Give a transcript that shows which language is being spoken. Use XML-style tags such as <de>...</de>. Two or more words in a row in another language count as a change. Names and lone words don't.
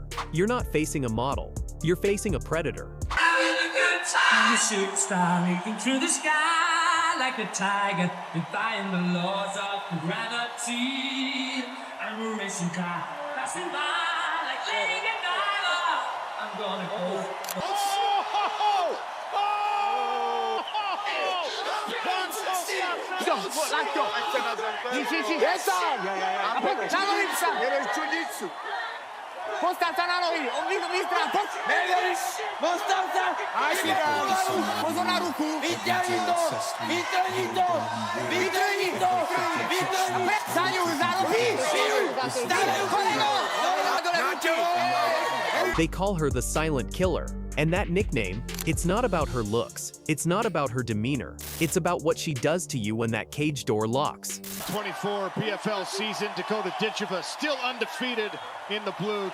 <en>You're not facing a model. You're facing a predator. You shoot star leaping through the sky like a tiger, defying the laws of gravity. I'm a racing car passing by like Lady Gaga. I'm gonna go.</en> <sk>Postav sa na nohy, Mistra, poď! Postav sa! Aj si dám! Pozor na ruku! Vyťahni to! Vytrhni to! Vytrhni to! Vytrhni! Zaňu, za nohy! Stavaj koleno!</sk> <en>They call her the Silent Killer. And that nickname, it's not about her looks. It's not about her demeanor. It's about what she does to you when that cage door locks. 24 PFL season, Dakota Ditcheva still undefeated in the blue.</en>